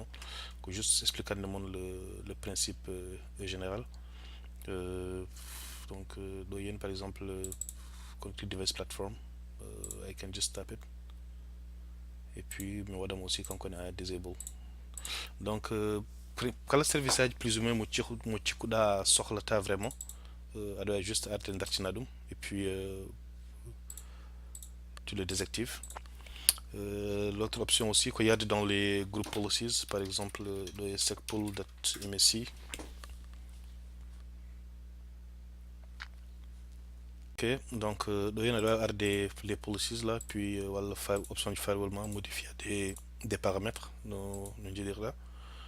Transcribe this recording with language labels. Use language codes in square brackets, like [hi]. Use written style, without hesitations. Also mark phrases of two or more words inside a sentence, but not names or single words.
[fr] Pour juste expliquer le principe général. Donc, Doyen par exemple, [en] Connected Device Platform, I can just tap it. [fr] Et puis, [ff] me wadam [fr] aussi quand on a disable. Donc, quand le service est plus ou moins [ff] mo cikuɗa sohlata [fr] vraiment, aɗa juste arrêter [ff] dartina ɗum [fr] et puis tu le désactives. L'autre option aussi, qu'il y a dans les [en] group policies, [fr] par exemple le secpool.msc. Ok, donc il y a les policies là, puis voilà, option du firewall modifier des paramètres, nous dire là.